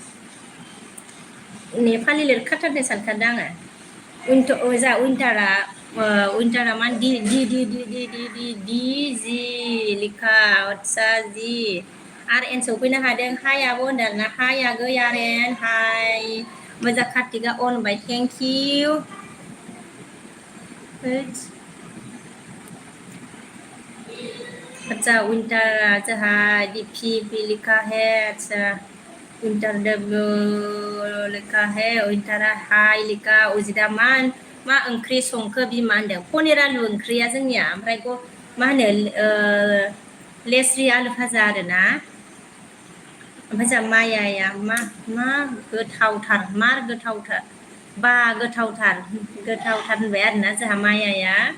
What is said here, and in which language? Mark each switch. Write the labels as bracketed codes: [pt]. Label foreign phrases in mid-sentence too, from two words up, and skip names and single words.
[brx] नेपालि लिरखाथारदों सानखादों आङो जोंहा विंटारा मा दि जि लिखा आदसा जि आर एन सफैनो हादों हाय आब' होनदों आरोना हाय आगै आर एन हाय मोजां कार्तिकआ अन होनबाय [en] thank you [hi] अच्छा विंटारा जोंहा डीपी लिखा है अच्छा विंटर डब्ल्यू लिखा है [brx] विंटारा हाय लिखा उजिदा मा ओंख्रि संखो बिमा होनदों पनिर आलु ओंख्रिया जोंनिया ओमफ्राय मा होनो लेस्रि आलु भाजा आरोना ओमफ्राय जोंहा मायाया मा गोथावथार मार गोथावथार बा गोथावथार होनबाय आरोना जोंहा मायाया